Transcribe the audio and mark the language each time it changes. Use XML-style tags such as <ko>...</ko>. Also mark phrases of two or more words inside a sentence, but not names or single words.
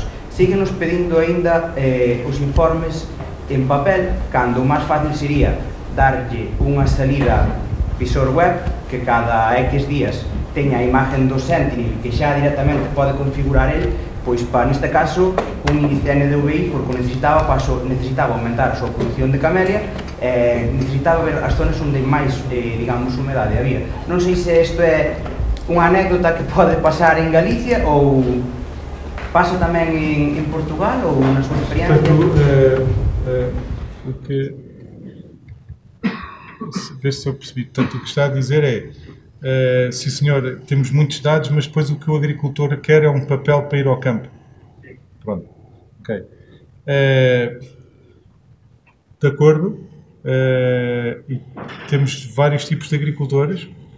<gl>Síguenos pedindo aínda os informes en papel, cando o máis fácil sería darlle unha salida visor web que cada X días teña a imagen do Sentinel que xa directamente pode configurar el, pois para neste caso un índice NDVI, porque necesitaba aumentar a súa produción de camelia, necesitaba ver as zonas onde máis, digamos, humedade había. Non sei se isto é unha anécdota que pode pasar en Galicia ou pasa tamén en Portugal ou na súa experiencia.</gl> <pt>O que ver se eu percebi. Portanto, o que está a dizer é sim senhor, temos muitos dados, mas depois o que o agricultor quer é um papel para ir ao campo. Pronto, ok. De acordo, e temos vários tipos de agricultores.</pt>